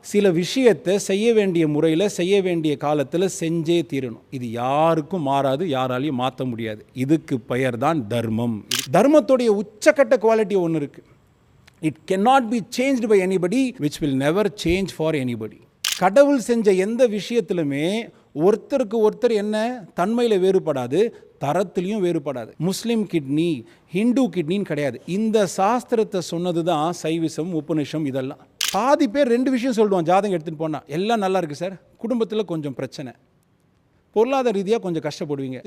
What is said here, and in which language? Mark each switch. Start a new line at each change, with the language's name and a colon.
Tamil: சில விஷயத்தை செய்ய வேண்டிய முறையில் செய்ய வேண்டிய காலத்தில் செஞ்சே தீரணும். இது யாருக்கும் மாறாது, யாராலையும் மாற்ற முடியாது. இதுக்கு பெயர் தான் தர்மம். தர்மத்துடைய உச்சக்கட்ட குவாலிட்டி ஒன்று இருக்குது.
English: It cannot be changed by anybody, which will never change for anybody.
Tamil: கடவுள் செஞ்ச எந்த விஷயத்திலுமே ஒருத்தருக்கு ஒருத்தர் என்ன தன்மையில் வேறுபடாது, தரத்துலையும் வேறுபடாது. முஸ்லீம் கிட்னி, ஹிந்து கிட்னின்னு கிடையாது. இந்த சாஸ்திரத்தை சொன்னது தான் சைவிசம், உபநிஷம். இதெல்லாம் பாதி பேர் ரெண்டு விஷயம் சொல்லுவான் ஜாதகம் எடுத்துகிட்டு போனால். எல்லாம் நல்லா இருக்குது சார், குடும்பத்தில் கொஞ்சம் பிரச்சனை, பொருளாதார ரீதியாக கொஞ்சம் கஷ்டப்படுவீங்க.